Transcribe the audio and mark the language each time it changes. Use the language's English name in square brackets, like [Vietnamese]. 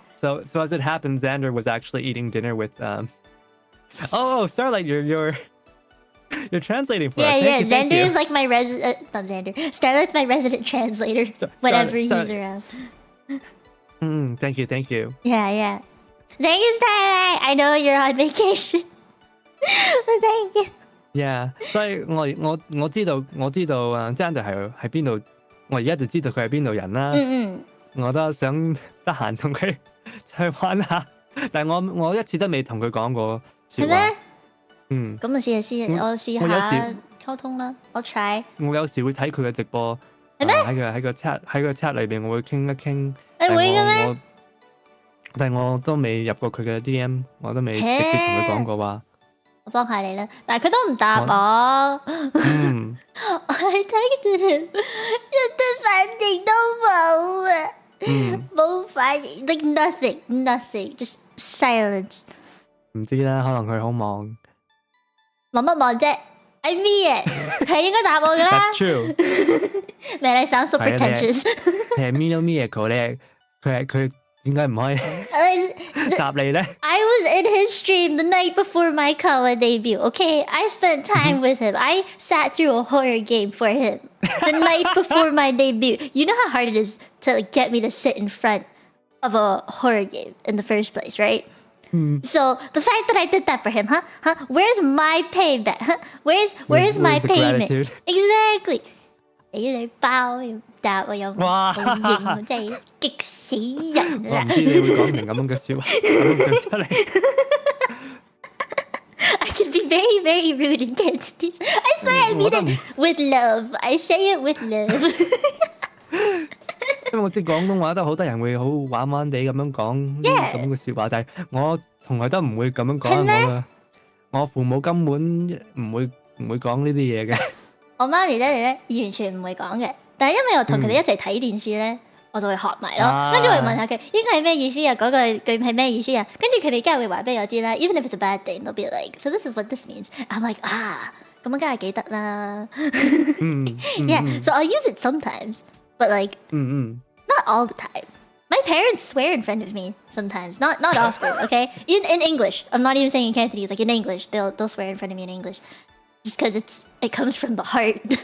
[English] So as it happened, Xander was actually eating dinner with Starlight, you're translating for us. Yeah. Xander is like my not Xander. Starlight's my resident translator whenever he's around. Thank you. Yeah. Thank you, Starlight. I know you're on vacation, but thank you. [Cantonese] Yeah， 所以我知道Xander 係邊度，我而家就知道佢係邊度人啦。我都想得閒同佢去玩下，但係我一次都未同佢講過説話。咁我試下溝通啦，我 try。我有時會睇佢嘅直播，係咩？喺個 chat 裏邊，我會傾一傾。你會嘅咩？但係我都未入過佢嘅 DM， 我都未直接同佢講過話。我幫下你啦，但係佢都唔答我。我係睇住佢，一啲反應都冇啊！冇反應 [English] ，like nothing, just silence。 [Cantonese] 唔知啦，可能佢好忙。忙乜忙啫 ？ [English] I mean it， [Cantonese] 佢應該答我㗎啦。 [English] That's true。 Man, I sound so pretentious。 [Cantonese] 係 Mino Mieko 咧，佢點解唔可以答你咧 [English] I was in his stream the night before my KAWA debut, okay? I spent time with him. I sat through a horror game for him the night before my debut. You know how hard it is to get me to sit in front of a horror game in the first place, right? So the fact that I did that for him, huh? Where's my payback? Huh? Where's my payment? Gratitude? [Cantonese] Exactly. 俾你包又答我又唔好應，真係激死人啦！我唔知你會講成咁樣嘅説話，咁樣出嚟。 [English] I can be very, very rude in Cantonese. I swear I mean it with love. I say it with love. [Cantonese] 因為我知廣東話都好多人會好玩玩地咁樣講咁樣嘅説話，但係我從來都唔會咁樣講。我父母根本唔會講呢啲嘢嘅。我媽咪咧完全唔會講嘅，但係因為我同佢哋一齊睇電視咧，我就會學埋咯。跟住我會問下佢呢個係咩意思啊？嗰句係咩意思啊？跟住佢哋梗係會話俾我知啦。 [English] Even if it's a bad thing, they'll be like, so this is what this means. I'm like, [Cantonese] 咁我梗係記得啦。 [English] Yeah, so I'll use it sometimes, but like not all the time. My parents swear in front of me sometimes, not often. Okay, in English. I'm not even saying in Cantonese. Like in English, they'll swear in front of me in English. Just because it comes from the heart.